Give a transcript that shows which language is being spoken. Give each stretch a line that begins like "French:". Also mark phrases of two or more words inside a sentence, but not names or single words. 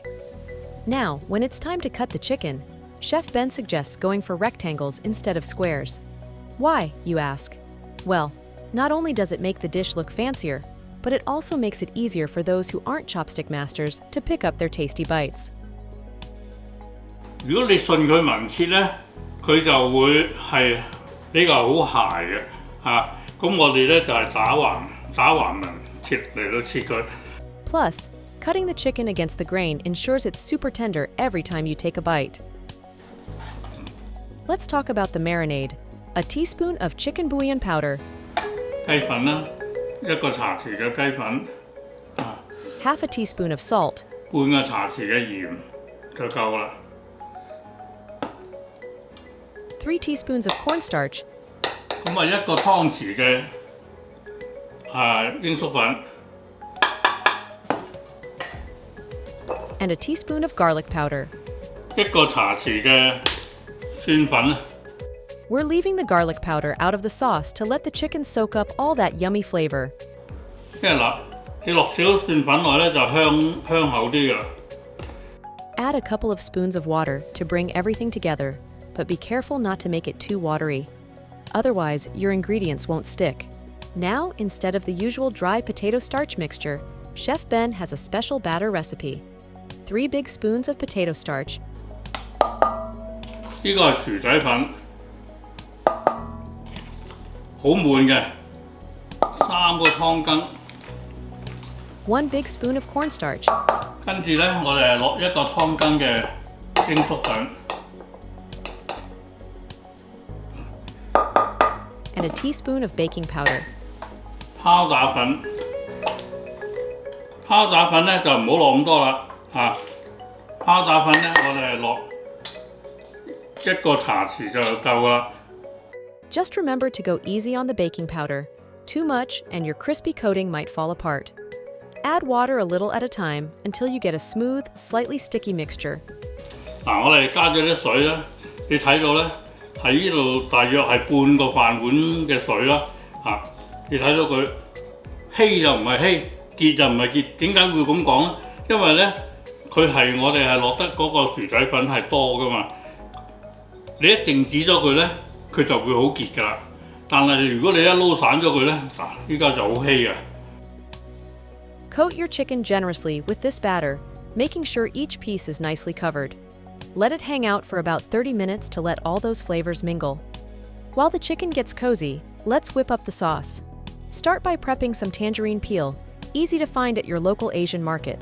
English: Now, when it's time to cut the chicken, Chef Ben suggests going for rectangles instead of squares. Why, you ask? Well, not only does it make the dish look fancier, but it also makes it easier for those who aren't chopstick masters to pick up their tasty bites.
Cantonese: 如果你順佢紋切咧，佢就會係比較好鞋嘅嚇。咁我哋咧就係打橫紋切嚟到切佢。
English: Plus, cutting the chicken against the grain ensures it's super tender every time you take a bite. Let's talk about the marinade. A teaspoon of chicken bouillon powder,
Cantonese: 雞粉啦，一個茶匙嘅雞粉，
English: half a teaspoon of salt,
Cantonese: 半個茶匙嘅鹽就夠啦。
English: 3 teaspoons of cornstarch,
Cantonese: 咁啊一個湯匙嘅鷹粟粉，
English: and a teaspoon of garlic powder.
Cantonese: 一個茶匙嘅蒜粉。
English: We're leaving the garlic powder out of the sauce to let the chicken soak up all that yummy flavor.
Cantonese: 因為嗱，你落少少蒜粉落咧就香口啲噶啦。
English: Add a couple of spoons of water to bring everything together, but be careful not to make it too watery. Otherwise, your ingredients won't stick. Now, instead of the usual dry potato starch mixture, Chef Ben has a special batter recipe. 3 big spoons of potato starch,
Cantonese: 呢個係薯仔粉，好滿嘅，3個湯羹。
English: 1 big spoon of cornstarch,
Cantonese: 跟住咧，我哋係落1個湯羹嘅鷹粟粉，
English: and a teaspoon of baking powder.
Cantonese: 拋打粉。拋打粉咧就唔好落咁多啦，拋打粉咧我哋係落1個茶匙就夠啦。
English: Just remember to go easy on the baking powder. Too much and your crispy coating might fall apart. Add water a little at a time until you get a smooth, slightly sticky mixture.
Cantonese: 嗱，我哋加咗啲水咧，你睇到咧喺呢度大約係半個飯碗嘅水啦，你睇到佢稀就唔係稀，結就唔係結，點解會咁講咧？因為咧佢係我哋係落得嗰個薯仔粉係多噶嘛，你一靜止咗佢咧，佢就會好結噶啦。但係如果你一撈散咗佢咧，依家就好稀啊。
English: Coat your chicken generously with this batter, making sure each piece is nicely covered. Let it hang out for about 30 minutes to let all those flavors mingle. While the chicken gets cozy, let's whip up the sauce. Start by prepping some tangerine peel, easy to find at your local Asian market.